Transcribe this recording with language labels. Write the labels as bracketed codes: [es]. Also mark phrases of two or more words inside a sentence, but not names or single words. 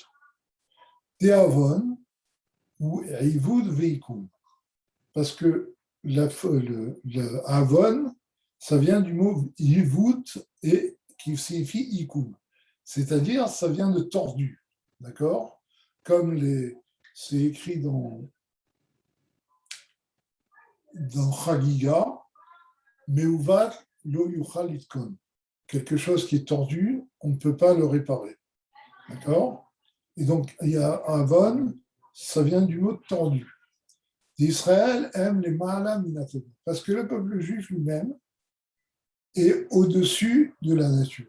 [fr] Te'avon ou [he] עיווד ועיקום, [fr] parce que le avon, ça vient du mot ivut et qui signifie ikum, c'est-à-dire ça vient de tordu, d'accord? Comme c'est écrit dans Chagiga, [he] מעוות לא יוכל לתקן. [fr] Quelque chose qui est tordu, on ne peut pas le réparer. D'accord? Et donc, il y a Avon, ça vient du mot tordu. Israël aime les [he] מעלה מהטבע, [fr] parce que le peuple juif lui-même est au-dessus de la nature.